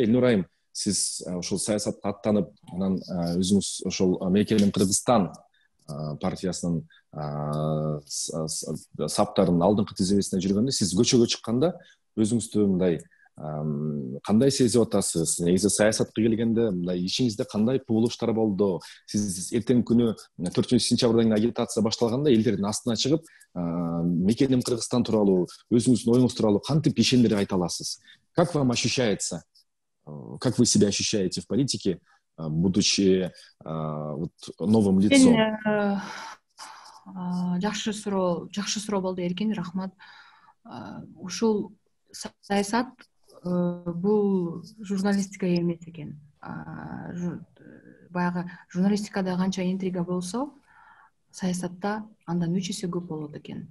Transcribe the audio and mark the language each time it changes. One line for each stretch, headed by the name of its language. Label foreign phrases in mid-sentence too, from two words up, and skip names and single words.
Kyrgyz: Элнура айым, сиз ошол саясатка аттанып, анан өзүңүз ошол Мекеним Кыргызстан партиясынын саптарынын алдыңкы тизмесине жүргөндө, сиз көчөгө чыкканда өзүңүздү мындай кандай сезип атасыз? Негизи саясатка келгенде мындай ичиңизде кандай кубулуштар болду? Сиз эртеңки күнү 4-сентябрдан агитация башталганда элдердин астына чыгып, Мекеним Кыргызстан тууралуу, өзүңүздүн оюңуз тууралуу кантип ишендире айта аласыз?
Russian: Как вам ощущается? Как вы себя ощущаете в политике, будучи новым лицом?
Kyrgyz: Жакшы суроо болду, Эркин, рахмат. Ушул саясат бул журналистика эмес экен. Баягы журналистикада канча интрига болсо, саясатта андан 3 эсе көп болот экен.